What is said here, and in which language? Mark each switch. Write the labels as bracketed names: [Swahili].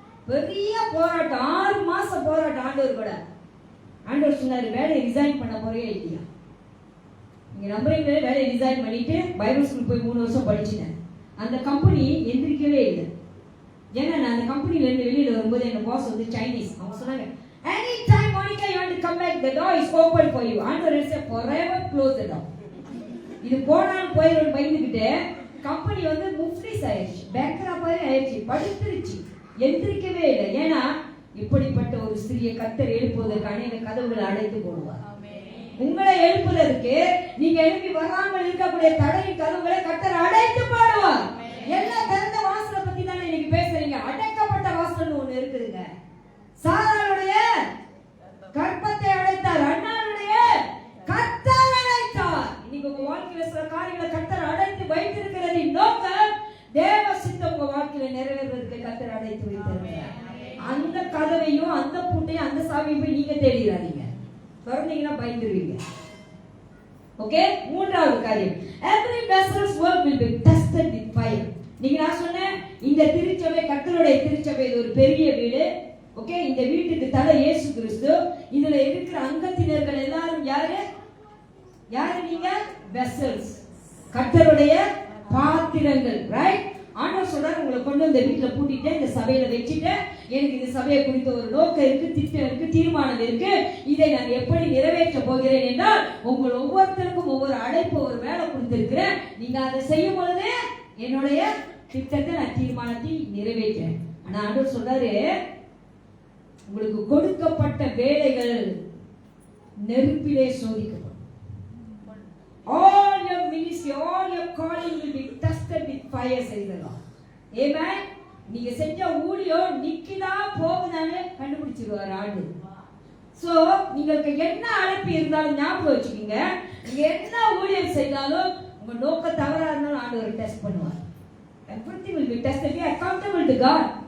[Tamil] பெரிய போராட்டம், 6 மாசம் போராட்டம் ஆண்டவர் கூட. ஆண்டவர் சொன்னாரு, வேலையை ரிசைன் பண்ண போறியா இல்லையா? நீங்க நம்புறீங்களே, வேலையை ரிசைன் பண்ணிட்டு பைபிள் ஸ்கூல் போய் 3 வருஷம் படிச்சிட்டேன். அந்த கம்பெனி எந்திரிக்கவே இல்லை. ஏன்னா நான் அந்த கம்பெனில இருந்து வெளியில வரும்போது எங்க பாஸ் சைனீஸ். அவங்க சொன்னாங்க, [English] Any time Monica you want to come back, the door is open for you. ஆண்டவர் said forever close the door. [Tamil] இது போனாலும் போயிடும் பயந்துக்கிட்டு கம்பெனி முஃப்லிஸ் ஆயிடுச்சு, பேங்க்ரப்ட் ஆயிடுச்சு, படுத்துருச்சு, எந்திரிக்கவே இல்லை. ஏன்னா இப்படிப்பட்ட ஒரு ஸ்திரியை கர்த்தர் எழுப்புவதற்கு அநேக கதவுகளை அடைத்து போடுவார். உங்களை எழுப்புவதற்கு நீங்க எழுப்பி வராமல் இருக்கக்கூடிய தடையின் கதவுகளை கர்த்தர் அடைத்து போடுவார். எல்லா திறந்த வாசலை பத்தி தானே இன்னைக்கு பேசுறீங்க. அடைக்கப்பட்ட வாசல் ஒண்ணு இருக்குதுங்க. சாராளுடைய கற்பத்தை அடைத்தார், அண்ணாளுடைய கர்த்தர் அடைத்தார். இன்னைக்கு உங்க வாழ்க்கையில சில காரியங்களை கர்த்தர் அடைத்து வைத்திருக்கிறது. நோக்கம் தேவ சித்தம் உங்க வாழ்க்கையில நிறைவேறுவதற்கு கர்த்தர் அடைத்து வைத்திருக்கிறார். அந்த கதவையும் அந்த பூட்டையும் அந்த சாவியும் போய் நீங்க தேடிடாதீங்க, திறந்தீங்கன்னா பயந்துருவீங்க. [English] okay, [Tamil] 3வது காரியம், [English] every vessel's work will be tested with fire. [Tamil] நீங்க நான் சொன்னேன், இந்த திருச்சபை கர்த்தருடைய திருச்சபை, இது ஒரு பெரிய வீடு. ஓகே, இந்த வீட்டுக்கு தலை இயேசு கிறிஸ்து. இதுல இருக்கிற அங்கத்தினர்கள் எல்லாரும் யாரு? நீங்க வெசல்ஸ், கர்த்தருடைய பாத்திரங்கள். ரைட்? ஆண்டவர் சொல்றாரு, உங்களை கொண்டு இந்த வீட்டுல பூட்டிட்டேன், இந்த சபையில வச்சுட்டேன், எனக்கு இந்த சபையை குறித்த ஒரு நோக்கம் இருக்கு, திட்டம் இருக்கு, தீர்மானம் இருக்கு. இதை நான் எப்படி நிறைவேற்ற போகிறேன் என்றால், உங்கள் ஒவ்வொருத்தருக்கும் ஒவ்வொரு அழைப்பு, ஒரு வேலை கொடுத்திருக்கிறேன். நீங்க அதை செய்யும் பொழுது என்னுடைய திட்டத்தை, நான் தீர்மானத்தை நிறைவேற்றேன். ஆனா ஆண்டவர் சொல்றாரு, உங்களுக்கு கொடுக்கப்பட்ட வேலைகள் நெருப்பிலே சோதிக்கப்படும். [English] All your ministry, all your calling will be tested with fire, says the Lord. Amen. [Tamil] நீங்க செஞ்ச ஊழியம் நிக்கிதா போகுதான்னு கண்டுபிடிச்சிருவார் ஆண்டு. சோ உங்களுக்கு என்ன அழைப்பு இருந்தாலும் ஞாபகம் வச்சுக்கீங்க, நீங்க என்ன ஊழியம் செய்தாலும் உங்க நோக்கம் தவறா இருந்தாலும் ஆண்டவர் டெஸ்ட் பண்ணுவார். [English] Everything will be tested. Be accountable to God.